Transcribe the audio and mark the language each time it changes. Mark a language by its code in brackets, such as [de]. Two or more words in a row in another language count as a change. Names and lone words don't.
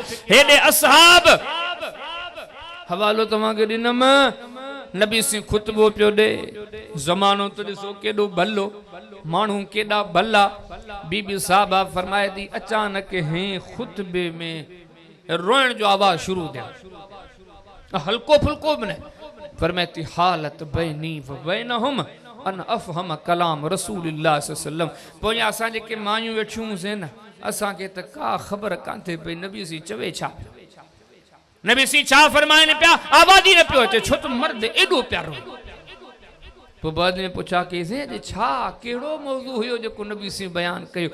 [sd] हेॾे असहाब हवालो तव्हांखे ॾिनम, नबी सिंह खुतबो पियो ॾे, ज़मानो त ॾिसो केॾो भलो, माण्हू केॾा भला। बीबी साहबा फरमाए थी अचानक हे खुतबे में रोइण जो आवाज़ शुरू थिया, हल्को फुल्को बि न, फरमाए थी [ar] حالت بيني وبينهم أن أفهم كلام رسول الله صلى الله عليه وسلم. [sd] पोइ असां जेके मायूं वेठियूं हुआसीं न, असांखे त का ख़बर कान थिए पई नबी सी चवे छा, नबी सी छा फरमाइनि पिया, आवाज़ ई न पियो अचे, छो त मर्द एॾो प्यारो। पोइ बाद में पुछा कईसीं अॼु छा कहिड़ो मौज़ू हुयो जेको नबी सी बयानु कयो?